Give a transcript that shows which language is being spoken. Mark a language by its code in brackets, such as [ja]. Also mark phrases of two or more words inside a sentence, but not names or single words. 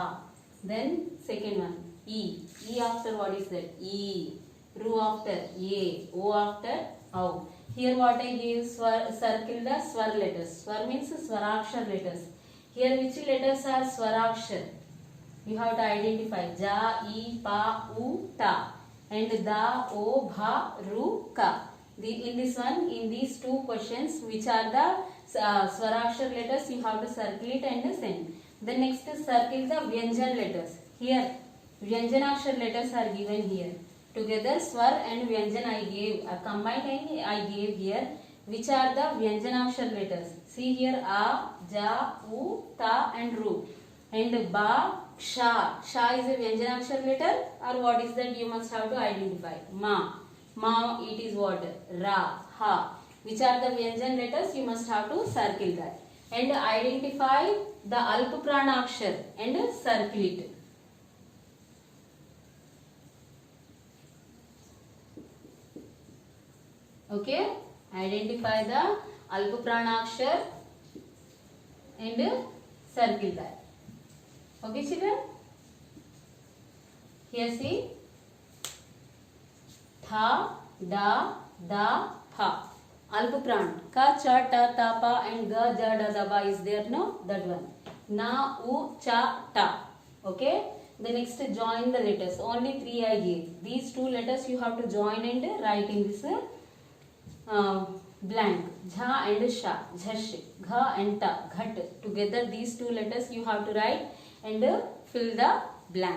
[en] Then second one. E. E after what is that? E. Ru after ye. O after au. Here what I gave circle the swar letters. Swar means swarakshar letters. Here which letters are swarakshar? You have to identify ja, e, pa, u, ta, and da, o, bha, ru, ka. In this one, in these two questions, which are the swarakshar letters, you have to circle it and send. The next circle the vyanjan letters. Here Vyanjanakshar letters are given here. Together swar and vyanjan I gave, combined I gave here. Which are the Vyanjanakshar letters? See here a, ja, u, ta and ru. And ba, ksha. Ksha is a Vyanjanakshar letter or what is that? You must have to identify. Ma. Ma it is what? Ra, ha. Which are the Vyanjan letters? You must have to circle that. And identify the Alp Pranakshar and circle it. Okay, identify the Alp Pranakshar and circle that. Okay, children. Here see tha, da, da, pha. Alp Pran. Ka, cha, ta, ta, pa and ga, ja, da, da, ba is there, no? That one. Na, u, cha, ta. Okay. The next join the letters. Only three I gave. These two letters you have to join and write in this blank. Jha and sha, jhash, gha and ta, ghat. Together these two letters you have to write and fill the blank.